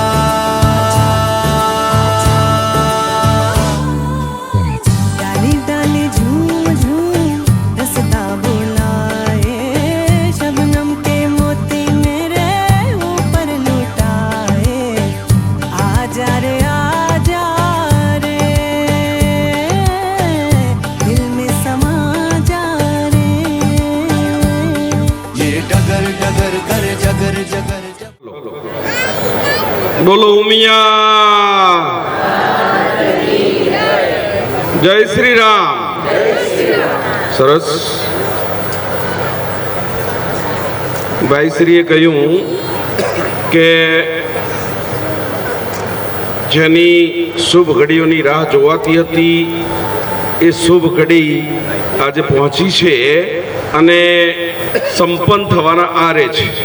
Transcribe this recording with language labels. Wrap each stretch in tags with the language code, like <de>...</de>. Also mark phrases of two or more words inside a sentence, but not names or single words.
<hi>डाली डाली झूम झूम रसदा बुलाए, शबनम के मोती मेरे ऊपर लुटाए, आजा रे दिल में समा जा रे। ये डगर डगर कर जगर जगर जगर। बोलो उमिया जय श्री राम।</hi> <gu>સરસ ભાઈશ્રીએ કહ્યું કે જેની શુભ ઘડીઓની રાહ જોવાતી હતી એ શુભ ઘડી આજે પહોંચી છે અને સંપન્ન થવાના આરે છે।</gu>